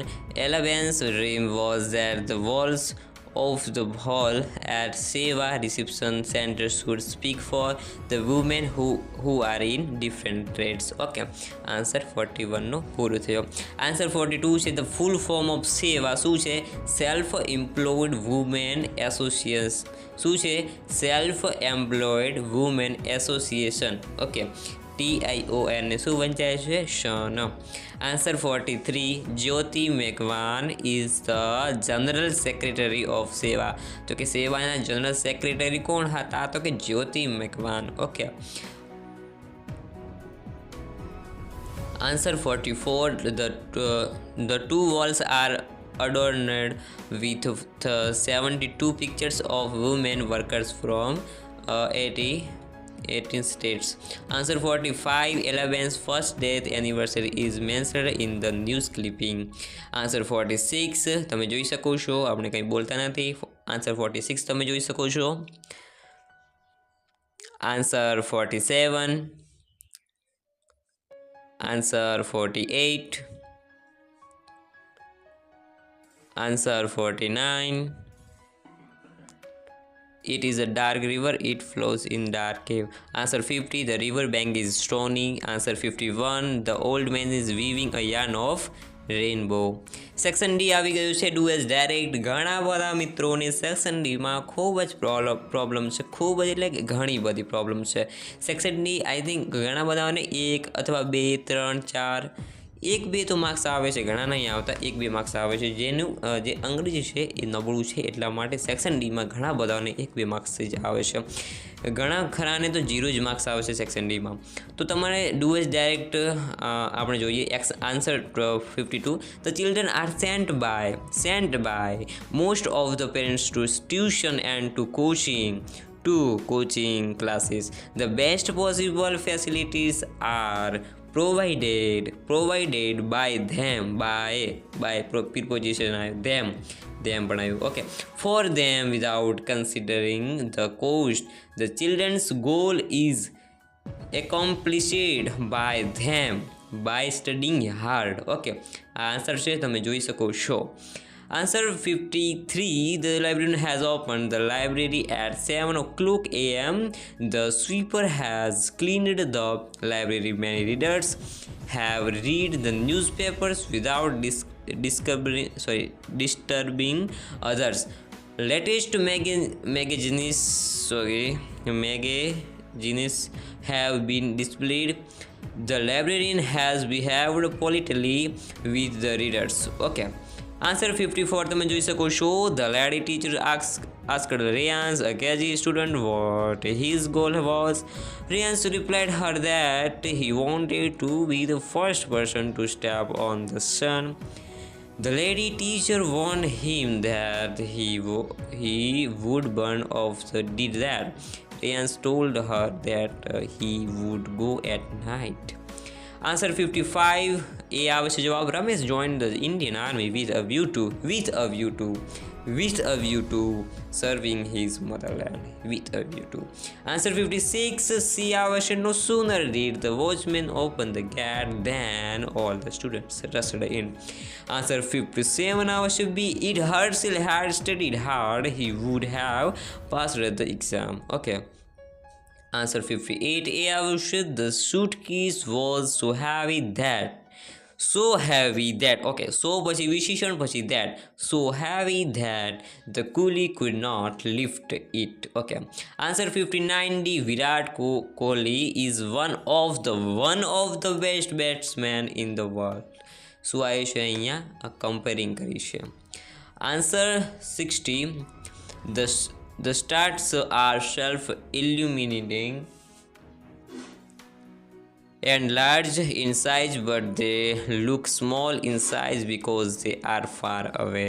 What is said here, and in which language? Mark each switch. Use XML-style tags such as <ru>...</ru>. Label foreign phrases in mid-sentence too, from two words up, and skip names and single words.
<en>Eleven's dream was that the walls of the hall at Seva reception center should speak for the women who are in different trades. Okay, answer</en> <gu>41 નો પૂરો થયો.</gu> <en>Answer 42 છે the full form of Seva.</en> <gu>શું છે? સેલ્ફ એમ્પ્લોયડ વુમેન એસોસિએશન. શું છે? સેલ્ફ એમ્પ્લોયડ વુમેન એસોસિએશન. ઓકે, TION ને શું વંચાય છે? શન.</gu> <en>આન્સર 43. Jyoti Meghwan is the General Secretary of SEWA.</en> <gu>તો કે સેવાના</gu> <en>general secretary</en> <gu>કોણ હતા? તો કે જ્યોતિ મેઘવાન. ઓકે.</gu> <en>આન્સર 44. The two walls are adorned with 72 pictures of women workers from 18 states. Answer 45. 11's first death anniversary is mentioned in the news clipping. Answer 46.</en> <gu>તમે જોઈ શકો છો, આપણે કંઈ બોલતા નથી. Answer 46 તમે જોઈ શકો છો.</gu> <en>Answer 47. Answer 48. Answer 49. It is a dark river, it flows in dark cave. Answer 50. The river bank is stony. Answer 51. The old man is weaving a yarn of રેઇનબો.</en> <gu>સેક્શન ડી આવી ગયું છે</gu> <en>do as direct.</en> <gu>ઘણા બધા મિત્રોને સેક્શન ડીમાં ખૂબ જ પ્રોબ્લેમ છે, ખૂબ જ એટલે કે ઘણી બધી પ્રોબ્લેમ છે. સેક્શન ડી</gu> <en>I think</en> <gu>ઘણા બધાને 1 અથવા 2 3 4 1-2 તો માર્ક્સ આવે છે, ઘણા નહીં આવતા, 1-2 માર્ક્સ આવે છે. જેનું જે અંગ્રેજી છે એ નબળું છે, એટલા માટે સેક્શન ડીમાં ઘણા બધાને 1-2 માર્ક્સ જ આવે છે. ઘણા ખરાને તો 0 જ માર્ક્સ આવે છે સેક્શન ડીમાં. તો તમારે</gu> <en>do as direct</en> <gu>આપણે જોઈએ આન્સર 52.</gu> <en>The children are sent by most of the parents to tuition and to coaching classes. The best possible facilities are provided by them, by preposition them</en> <gu>પણ આવ્યું.</gu> <en>Okay, for them without considering the cost. The children's goal is accomplished by them by studying hard.</en> <gu>Okay, આ આન્સર છે, તમે જોઈ શકો છો.</gu> <en>Answer 53. The librarian has opened the library at 7 o'clock a.m. The sweeper has cleaned the library. Many readers have read the newspapers without disturbing others. Latest magazines have been displayed. The librarian has behaved politely with the readers. Okay. Answer</en> <gu>54 તમે જોઈ શકો છો.</gu> <en>The lady teacher asked Rayans, a KG student, what his goal was. Rayans replied her that he wanted to be the first person to step on the sun. The lady teacher warned him that he would burn off. Did that. Rayans told her that he would go at night. Answer 55. A</en> <gu>આવે છે જવાબ.</gu> <en>રમેશ joined the Indian Army with a view to serving his motherland. With a view to. Answer 56. C</en> <gu>આવે છે</gu> <en>no sooner did the watchman open the gate than all the students rushed in. Answer 57</en> <gu>આવે છે</gu> <en>B. If Herschel had studied hard, he would have passed the exam. Okay. Answer 58. A આવશે the suitcase was so heavy that. Okay, so</en> <gu>પછી વિશેષણ પછી that.</gu> <en>So heavy that the coolie could not lift it. Okay. Answer 59. D. Virat Kohli is one of the best batsmen in the world.</en> <gu>શું આવે છે અહીંયા કમ્પેરિંગ કરી છે.</gu> <en>Answer 60. The stars are self-illuminating and large in size, but they look small in size because they are far away.</en>